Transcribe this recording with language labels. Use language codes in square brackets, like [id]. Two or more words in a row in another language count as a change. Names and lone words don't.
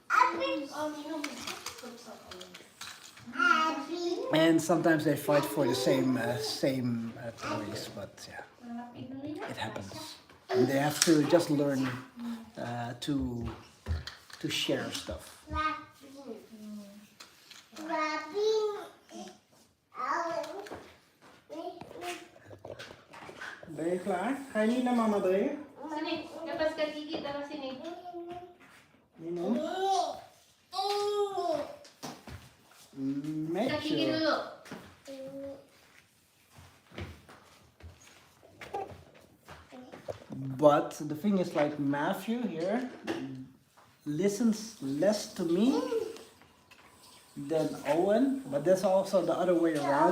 [en] And sometimes they fight for the same toys, but yeah, it happens. And they have to just learn to share stuff. [nl] Ben je klaar? Ga je niet naar mama brengen? [ms] Sini, lepas kat gigi taruh sini. Minum. Kat gigi Matthew. dulu. [en] But the thing is, like Matthew here listens less to me than Owen, but that's also the other way around.